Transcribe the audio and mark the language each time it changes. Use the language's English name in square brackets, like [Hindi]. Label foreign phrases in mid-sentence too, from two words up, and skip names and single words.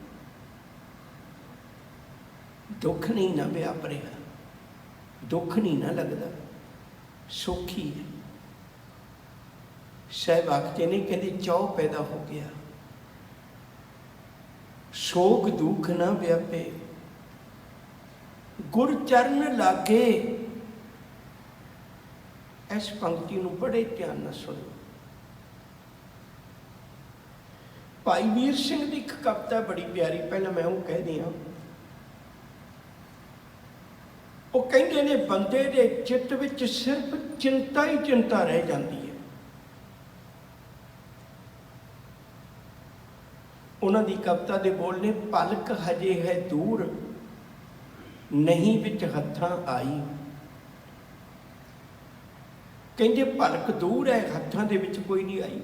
[Punjabi] ਦੁੱਖ ਨਹੀਂ ਨਾ ਵਿਆਪ ਰਿਹਾ, ਦੁੱਖ ਨਹੀਂ ਨਾ ਲੱਗਦਾ, ਸੌਖੀ ਹੈ। ਸਾਹਿਬ ਆਖਦੇ ਨੇ, ਕਹਿੰਦੇ ਚਾਉ ਪੈਦਾ ਹੋ ਗਿਆ, ਸ਼ੋਕ ਦੁਖ ਨ ਵਿਆਪੇ, ਗੁਰ ਚਰਣ ਲਾਗੇ। ਇਸ ਪੰਕਤੀ ਨੂੰ ਬੜੇ ਧਿਆਨ ਨਾਲ ਸੁਣੋ। [Hindi] भाई वीर सिंह की एक कविता बड़ी प्यारी, पहले मैं वो कह दिया। [Punjabi] ਉਹ ਕਹਿੰਦੇ ਨੇ ਬੰਦੇ ਦੇ ਚਿੱਤ ਵਿਚ ਸਿਰਫ਼ ਚਿੰਤਾ ਹੀ ਚਿੰਤਾ ਰਹਿ ਜਾਂਦੀ ਹੈ। ਉਨ੍ਹਾਂ ਦੀ ਕਵਿਤਾ ਦੇ ਬੋਲ ਨੇ, ਪਲਕ ਹਜੇ ਹੈ ਦੂਰ ਨਹੀਂ ਵਿਚ ਹੱਥਾਂ ਆਈ। ਕਹਿੰਦੇ ਪਲਕ ਦੂਰ ਹੈ, ਹੱਥਾਂ ਦੇ ਵਿਚ ਕੋਈ ਨਹੀਂ ਆਈ।